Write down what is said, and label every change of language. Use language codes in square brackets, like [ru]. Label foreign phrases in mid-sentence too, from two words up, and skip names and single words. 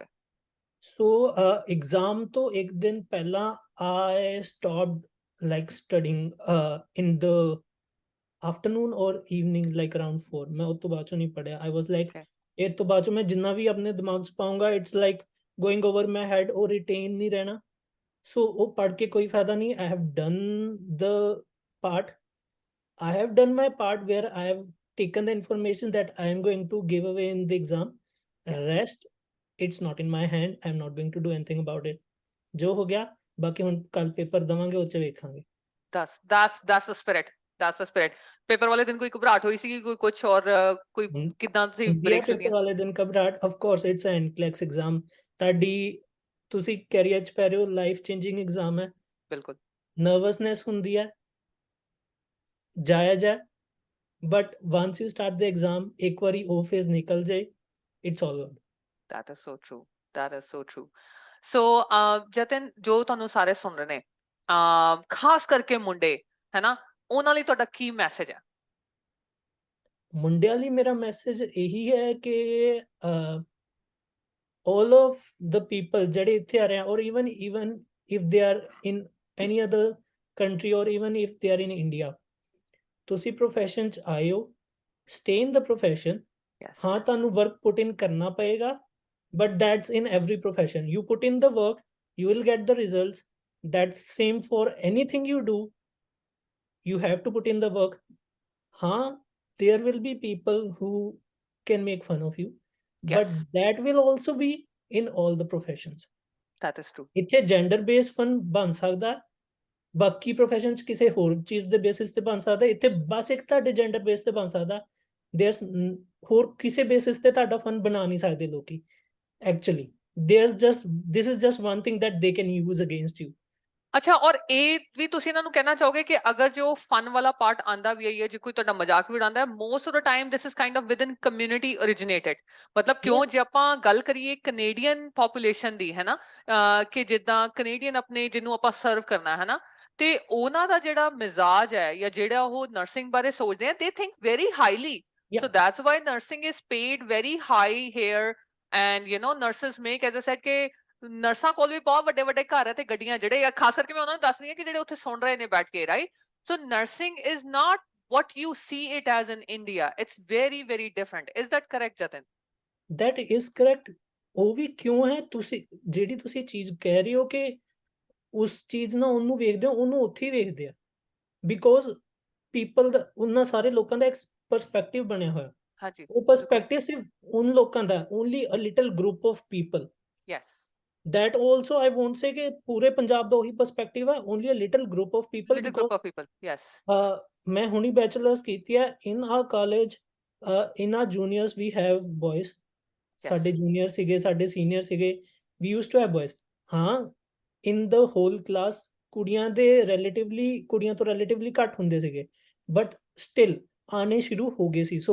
[en] so [pa] ਐਗਜ਼ਾਮ ਤੋਂ ਇੱਕ ਦਿਨ ਪਹਿਲਾਂ [en] I stopped like studying in the afternoon or evening like around 4. [pa] ਮੈਂ ਉਸ ਤੋਂ ਬਾਅਦ ਚੋਂ ਨਹੀਂ ਪੜ੍ਹਿਆ। [en] I was like Okay. ਇਹ ਤੋਂ ਬਾਅਦ ਚੋਂ ਮੈਂ ਜਿੰਨਾ ਵੀ ਆਪਣੇ ਦਿਮਾਗ 'ਚ ਪਾਊਂਗਾ it's like going over my head ਉਹ ਰਿਟੇਨ ਨਹੀਂ ਰਹਿਣਾ। ਸੋ ਉਹ ਪੜ੍ਹ ਕੇ ਕੋਈ ਫਾਇਦਾ ਨਹੀਂ। I have done the part. I have done my part where I have taken the information that I am going to give away in the exam. Yes. Rest, it's not in my hand. I'm not going to do anything about it. [pa] ਜੋ ਹੋ ਗਿਆ ਬਾਕੀ ਹੁਣ ਕੱਲ ਪੇਪਰ ਦਵਾਂਗੇ ਉਹ 'ਚ ਵੇਖਾਂਗੇ। [en] That's the spirit. That's the spirit. [pa] ਪੇਪਰ ਵਾਲੇ ਦਿਨ ਕੋਈ ਘਬਰਾਹਟ ਹੋਈ ਸੀ, ਕੋਈ ਕੁਝ ਔਰ ਕੋਈ ਹੁਣ ਕਿਦਾਂ ਤੁਸੀਂ ਹੁੰਦੀ ਹੈ ਬ੍ਰੇਕਸ ਪੇਪਰ ਲਿੱਤੀਆਂ? ਵਾਲੇ ਦਿਨ ਘਬਰਾਹਟ। [en] of course it's a NCLEX exam. [pa] ਤੁਹਾਡੀ ਤੁਸੀਂ ਕੈਰੀਅਰ 'ਚ ਪੈ ਰਹੇ ਹੋ, [en] life changing exam [pa] ਹੈ। ਬਿਲਕੁਲ। ਨਰਵਸਨੈਸ ਹੁੰਦੀ ਹੈ, ਜਾਇਜ਼ ਹੈ। [en] but once you start the exam [pa] ਇੱਕ ਵਾਰੀ ਉਹ ਫੇਜ਼ ਨਿਕਲ ਜਾਏ [en] it's all good. That is so true. That is so true. So, [pa] ਜਤਨ ਜੋ ਤੁਹਾਨੂੰ ਸਾਰੇ ਸੁਣ ਰਹੇ ਨੇ, ਖਾਸ ਕਰਕੇ ਮੁੰਡੇ, ਹੈਨਾ, ਉਹਨਾਂ ਲਈ ਤੁਹਾਡਾ ਕੀ ਮੈਸੇਜ ਹੈ? ਮੁੰਡਿਆਂ ਲਈ ਮੇਰਾ ਮੈਸੇਜ ਇਹੀ ਹੈ ਕਿ [en] all of the people [pa] ਜਿਹੜੇ ਇੱਥੇ ਆ ਰਹੇ ਆ [en] or even if they are in any other country or even if they are in India, [pa] ਤੁਸੀਂ profession 'ਚ ਆਏ ਹੋ, [en] stay in the profession। Yes. [pa] ਹਾਂ ਤੁਹਾਨੂੰ [en] work put in [pa] ਕਰਨਾ ਪਏਗਾ [en] but that's in every profession। you put in the work, you will get the results। that's same for anything you do, you have to put in the work। हाँ there will be people who can make fun of you but Yes, that will also be in all the professions। that is true. [pa] ਇੱਥੇ [en] gender base fun [pa] ਬਣ ਸਕਦਾ, ਬਾਕੀ profession 'ਚ ਕਿਸੇ ਹੋਰ ਚੀਜ਼ ਦੇ basis ਤੇ ਬਣ ਸਕਦਾ। ਇੱਥੇ ਬਸ ਇੱਕ ਤੁਹਾਡੇ [en] gender base [pa] ਤੇ ਬਣ ਸਕਦਾ। there's ਹੋਰ ਕਿਸੇ basis ਤੇ ਤੁਹਾਡਾ ਫਨ ਬਣਾ ਨਹੀਂ ਸਕਦੇ ਲੋਕੀ। [en] actually this is just one thing that they can use against you। [pa] ਅੱਛਾ, ਔਰ ਇਹ ਵੀ ਤੁਸੀਂ ਇਹਨਾਂ ਨੂੰ ਕਹਿਣਾ ਚਾਹੋਗੇ ਕਿ ਅਗਰ ਜੋ ਫਨ ਵਾਲਾ ਪਾਰਟ ਆਂਦਾ ਵੀ ਹੈ ਜੇ ਕੋਈ ਤੁਹਾਡਾ ਮਜ਼ਾਕ ਵੀ ਉਡਾਉਂਦਾ ਹੈ, [en] most of the time this is kind of within community originated. [pa] ਮਤਲਬ ਕਿਉਂ, [en] yes [pa] ਜੇ ਆਪਾਂ ਗੱਲ ਕਰੀਏ ਕੈਨੇਡੀਅਨ ਪੋਪੂਲੇਸ਼ਨ ਦੀ, ਹੈ ਨਾ, ਕਿ ਜਿੱਦਾਂ ਕੈਨੇਡੀਅਨ ਆਪਣੇ ਜਿਹਨੂੰ ਆਪਾਂ ਸਰਵ ਕਰਨਾ ਹੈ ਨਾ, ਤੇ ਉਹਨਾਂ ਦਾ ਜਿਹੜਾ ਮਿਜ਼ਾਜ ਹੈ ਜਾਂ ਜਿਹੜਾ ਉਹ ਨਰਸਿੰਗ ਬਾਰੇ ਸੋਚਦੇ ਆ, [en] they think very highly. yeah So that's why nursing is paid very high here, and you know nurses make, as I said, [pa] ਕਿ ਨਰਸਾਂ ਕੋਲ ਵੀ ਬਹੁਤ ਵੱਡੇ ਵੱਡੇ ਘਰ ਹੈ ਤੇ ਗੱਡੀਆਂ, ਜਿਹੜੇ ਖਾਸ ਕਰਕੇ ਮੈਂ ਉਹਨਾਂ ਨੂੰ ਦੱਸ ਰਹੀ ਹਾਂ ਕਿ ਜਿਹੜੇ ਉੱਥੇ ਸੁਣ ਰਹੇ ਨੇ ਬੈਠ ਕੇ, ਰਾਈਟ? [en] so nursing is not what you see it as in India. It's very, very different. Is that correct, Jatin? that is correct। [pa] ਉਹ ਵੀ ਕਿਉਂ ਹੈ, ਤੁਸੀਂ ਜਿਹੜੀ ਤੁਸੀਂ ਚੀਜ਼ ਕਹਿ ਰਹੇ ਹੋ ਕਿ ਉਸ ਚੀਜ਼ ਨਾਲ ਉਹਨੂੰ ਵੇਖਦੇ ਹੋ, ਉਹਨੂੰ ਉੱਥੇ ਹੀ ਵੇਖਦੇ ਆ [en] because people [pa] ਦਾ ਉਹਨਾਂ ਸਾਰੇ ਲੋਕਾਂ ਦਾ ਇੱਕ ਪਰਸਪੈਕਟਿਵ ਬਣਿਆ ਹੋਇਆ। ਹਾਂਜੀ, ਉਹ ਬਿਲਕੁਲ। ਪਰਸਪੈਕਟਿਵ ਸਿਰਫ ਉਨ ਲੋਕਾਂ ਦਾ, [en] only a little group of people. Yes. that also I won't say [pa] ਕਿ ਪੂਰੇ ਪੰਜਾਬ ਦਾ ਉਹੀ ਪਰਸਪੈਕਟਿਵ ਹੈ, [en] only a little group of people Little because group of people. Yes. [pa] ਮੈਂ ਹੁਣੀ ਬੈਚਲਰਸ ਕੀਤੀ ਹੈ [en] in our college. in our juniors we have boys. Yes. [pa] ਸਾਡੇ ਜੂਨੀਅਰ ਸੀਗੇ, ਸਾਡੇ ਸੀਨੀਅਰ ਸੀਗੇ, [en] we used to have boys. [pa] ਹਾਂ [en] in the whole class [pa] ਕੁੜੀਆਂ ਦੇ ਰਿਲੇਟਿਵਲੀ, ਕੁੜੀਆਂ ਤੋਂ ਰਿਲੇਟਿਵਲੀ ਘੱਟ ਹੁੰਦੇ ਸੀਗੇ [en] but still [pa] ਆਣੇ ਸ਼ੁਰੂ ਹੋ ਗਏ ਸੀ।